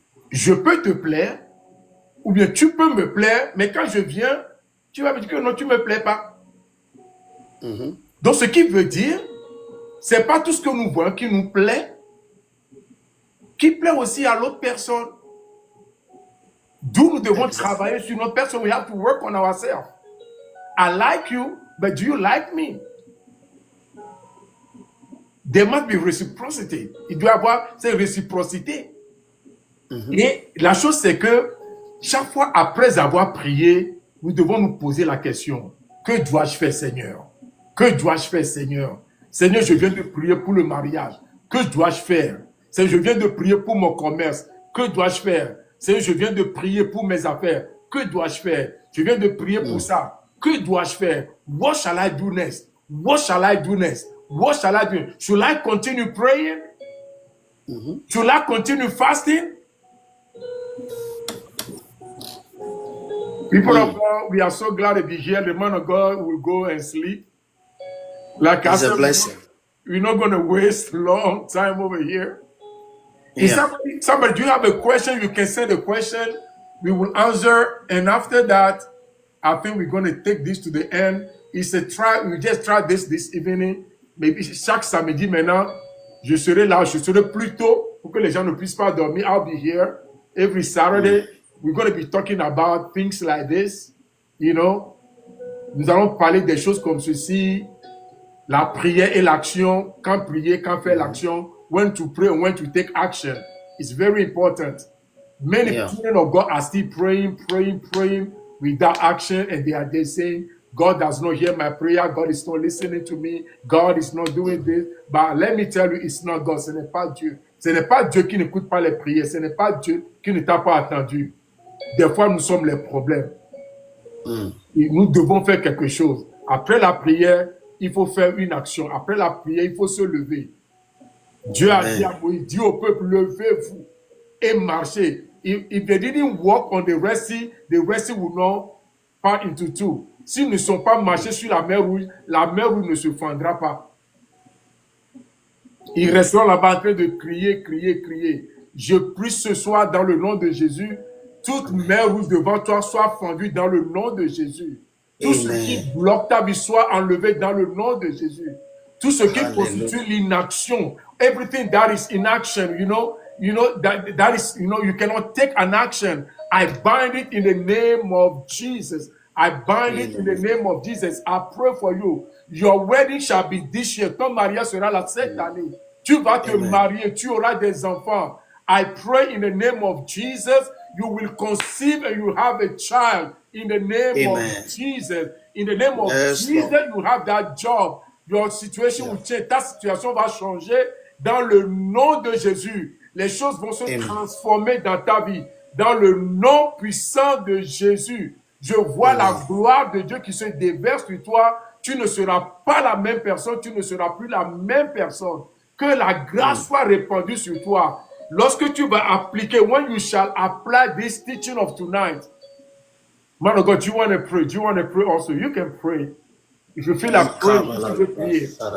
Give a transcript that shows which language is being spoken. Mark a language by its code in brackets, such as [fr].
[fr] Je peux te plaire, ou bien tu peux me plaire, mais quand je viens, tu vas me dire que non, tu ne me plais pas. Donc, ce qui veut dire, c'est pas tout ce que nous voyons qui nous plaît, qui plaît aussi à l'autre personne. D'où nous devons travailler sur notre personne. [en] We have to work on ourselves. I like you, but do you like me? There must be reciprocity. [fr] Il doit y avoir cette réciprocité. Et la chose, c'est que chaque fois après avoir prié, nous devons nous poser la question, que dois-je faire, Seigneur? Que dois-je faire, Seigneur? Seigneur, je viens de prier pour le mariage. Que dois-je faire? Seigneur, je viens de prier pour mon commerce. Que dois-je faire? Seigneur, je viens de prier pour mes affaires. Que dois-je faire? Je viens de prier pour ça. Que dois-je faire? [en] What shall I do next? What shall I do next? What shall I do? Should I continue praying? Should I continue fasting? People of God, we are so glad to be here. The man of God will go and sleep. Like I said, we're not going to waste long time over here. If somebody, do you have a question? You can send a question. We will answer. And after that, I think we're going to take this to the end. It's a try. We just try this evening. [fr] Maybe chaque samedi maintenant, je serai là. Je serai plus tôt pour que les gens ne puissent pas dormir. [en] I'll be here every Saturday. We're going to be talking about things like this. [fr] You know, nous allons parler des choses comme ceci. La prière et l'action. Quand prier, quand faire l'action. [en] When to pray and when to take action. It's very important. Many children of God are still praying without action, and they are there saying, God does not hear my prayer, God is not listening to me, God is not doing this. But let me tell you, it's not God, [fr] ce n'est pas Dieu. Ce n'est pas Dieu qui n'écoute pas les prières, ce n'est pas Dieu qui ne t'a pas attendu. Des fois, nous sommes les problèmes. Et nous devons faire quelque chose. Après la prière, il faut faire une action. Après la prière, il faut se lever. Dieu a dit à Moïse, dis au peuple, levez-vous et marchez. [en] If they didn't walk on the Red Sea would not part into two. [fr] S'ils ne sont pas marchés sur la mer Rouge ne se fendra pas. Ils resteront là-bas en train de crier. Je prie ce soir dans le nom de Jésus, toute mer rouge devant toi soit fendue dans le nom de Jésus. Tout ce qui bloque ta vie soit enlevé dans le nom de Jésus. Tout ce qui constitue l'inaction, [en] everything that is inaction, you know that is, you cannot take an action. I bind it in the name of Jesus. I bind it in the name of Jesus. I pray for you. Your wedding shall be this year. [fr] Ton mariage sera là cette année. Tu vas te marier, tu auras des enfants. [en] I pray in the name of Jesus, you will conceive and you have a child in the name of Jesus. In the name of Jesus, you have that job. Your situation will change. [fr] Ta situation va changer dans le nom de Jésus. Les choses vont se transformer dans ta vie. Dans le nom puissant de Jésus, je vois la gloire de Dieu qui se déverse sur toi. Tu ne seras pas la même personne. Tu ne seras plus la même personne. Que la grâce soit répandue sur toi. Lorsque tu vas appliquer, [en] when you shall apply this teaching of tonight, man of God, do you want to pray? Do you want to pray also? You can pray. If you feel like praying, you can pray.